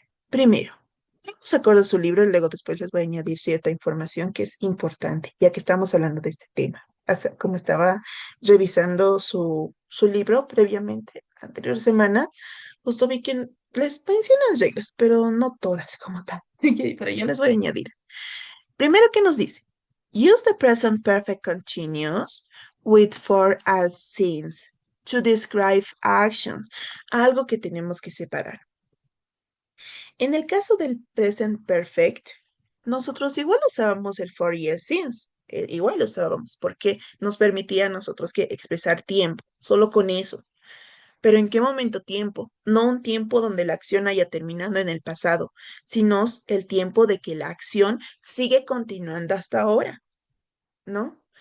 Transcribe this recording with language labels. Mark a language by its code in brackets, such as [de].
[es] Primero, vamos a acordar su libro y luego después les voy a añadir cierta información que es importante, ya que estamos hablando de este tema. Como estaba revisando su libro previamente, la anterior semana, justo vi que les mencionan reglas, pero no todas como tal. Pero yo les voy a añadir. Primero, ¿qué nos dice? [en] Use the present perfect continuous with for all since to describe actions. [es] Algo que tenemos que separar. En el caso del present perfect, nosotros igual usábamos el for y el since. Igual lo usábamos porque nos permitía a nosotros que expresar tiempo, solo con eso. Pero ¿en qué momento tiempo? No un tiempo donde la acción haya terminado en el pasado, sino el tiempo de que la acción sigue continuando hasta ahora, ¿no?